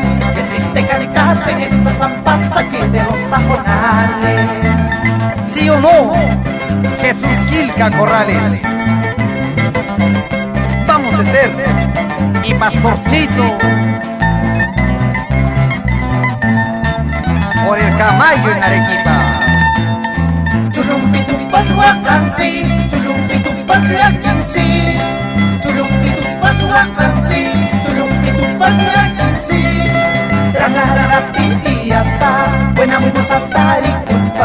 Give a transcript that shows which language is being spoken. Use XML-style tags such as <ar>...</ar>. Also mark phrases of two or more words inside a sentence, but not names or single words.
<es>Qué triste cantarse en esas pampas también de los pajonales. ¿Sí o no? Jesús Quilca Corrales. Vamos, Esther y Pastorcito. Por el Camayo en Arequipa.</es> <qu>Chulumpitumpas huacansi, chulumpitumpas lacansi. Chulumpitumpas huacansi, chulumpitumpas lacansi. Rararara pitiaspa,</qu> <es>buena moza</es> <qu>taricuspa.</qu>